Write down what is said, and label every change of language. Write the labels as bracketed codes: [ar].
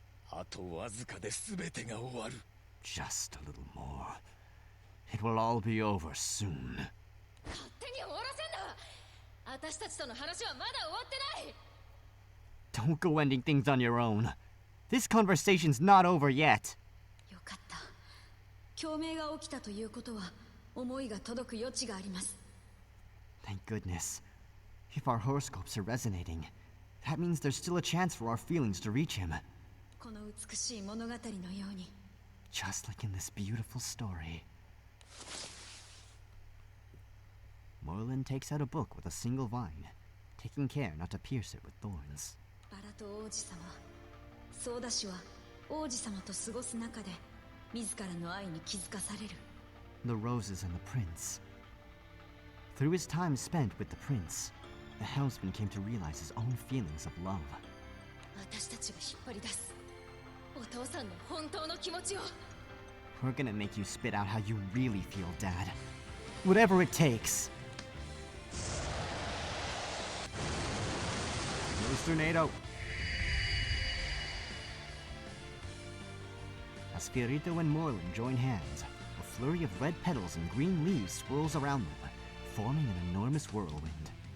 [ja] あとわずかで全てが終わる。 [en] Just a little more. It will all be over soon. [ja] 勝手に終わらせんな。私たちとの話はまだ終わってない。 [en] Don't go ending things on your own. This conversation's not over yet. [ja] よかった。共鳴が起きたということは思いが届く余地があります。 [en] Thank goodness. If our horoscopes are resonating, that means there's still a chance for our feelings to reach him. [ja] この美しい物語のように。 [en] Just like in this beautiful story. Moreland takes out a book with a single vine, taking care not to pierce it with thorns. [ja] バラと王子様、ソーダ氏は王子様と過ごす中で自らの愛に気づかされる。 [en] The roses and the prince. Through his time spent with the prince, the helmsman came to realize his own feelings of love. [ja] 私たちが引っ張り出すお父さんの本当の気持ちを。 [en] We're gonna make you spit out how you really feel, Dad. Whatever it takes. Rose tornado. As Fiorito and Moreland join hands, a flurry of red petals and green leaves swirls around them, forming an enormous whirlwind.